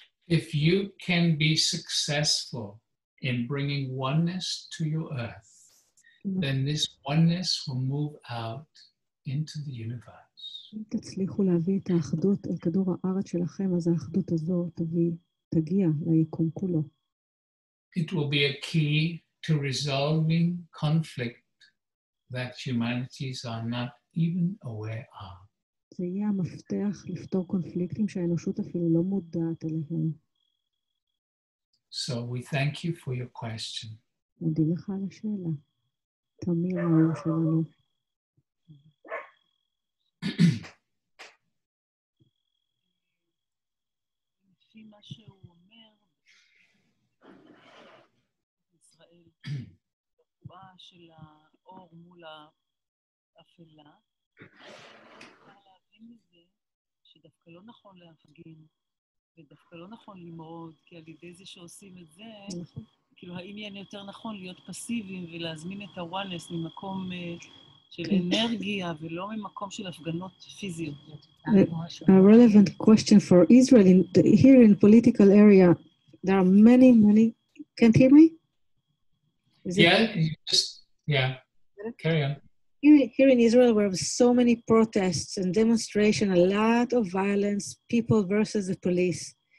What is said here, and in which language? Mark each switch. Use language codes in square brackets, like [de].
[en] If you can be successful in bringing oneness to your earth, then this oneness will move out into the universe. [he] אם תצליחו להביא את האחדות אל כדור הארץ שלכם, אז האחדות הזו תגיע ליקום כולו. [en] It will be a key to resolving conflict that humanities are not even aware of. [he] זה יהיה המפתח לפתור קונפליקטים שהאנושות אפילו לא מודעת אליהם. [en] So we thank you for your question. [he] מודים לך על השאלה. תמיר האור שלנו. לפי מה שהוא אומר, ישראל, התנועה של האור מול האפלה, אפשר להבין מזה שדווקא לא נכון להפגין, ודווקא לא נכון למרוד, כי על ידי זה שעושים את זה, כאילו האם יהיה יותר נכון להיות פסיביים ולהזמין את הוואנס ממקום של אנרגיה ולא ממקום של הפגנות פיזיות. [en] A relevant question for Israel here in political area. There are many. Can't hear me? Yeah. Carry on. Here in Israel, we have so many protests and demonstrations, a lot of violence, people versus the police.